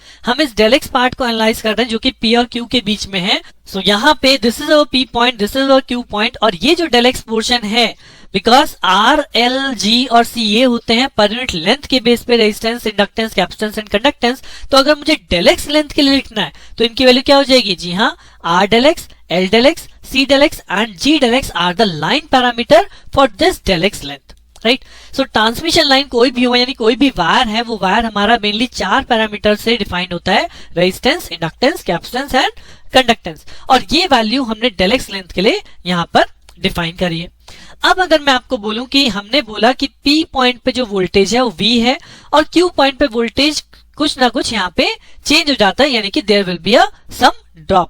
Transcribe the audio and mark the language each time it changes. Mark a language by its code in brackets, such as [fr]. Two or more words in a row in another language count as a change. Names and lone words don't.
[hi] हम इस [en] del x part [hi] को एनालाइज कर रहे हैं जो कि P और Q के बीच में है. [en] सो [hi] यहाँ पे [en] this is our P point, this is our Q point, [hi] और ये जो [en] del x portion है, because R, L, G and C [hi] ये होते हैं [en] per unit length [hi] के बेस पे [en] resistance, inductance, capacitance and conductance. [hi] तो अगर मुझे [en] del x length [hi] के लिए लिखना है तो इनकी वैल्यू क्या हो जाएगी, जी हाँ, [en] R del x, L del x, C del x and G del x are the line parameter for this del x length, राइट. so transmission line [hi] कोई भी हो, यानी कोई भी वायर है, वो वायर हमारा [en] mainly 4 parameter [hi] से डिफाइंड होता है, [en] resistance, inductance, capacitance and conductance, [hi] और ये वैल्यू हमने [en] del x length [hi] के लिए यहाँ पर डिफाइन करी है. अब अगर मैं आपको बोलूं कि हमने बोला कि [en] P point [hi] पे जो वोल्टेज है वो V है और [en] Q point [hi] पे वोल्टेज कुछ ना कुछ यहाँ पे चेंज हो जाता है, यानी कि [en] there will be a some drop.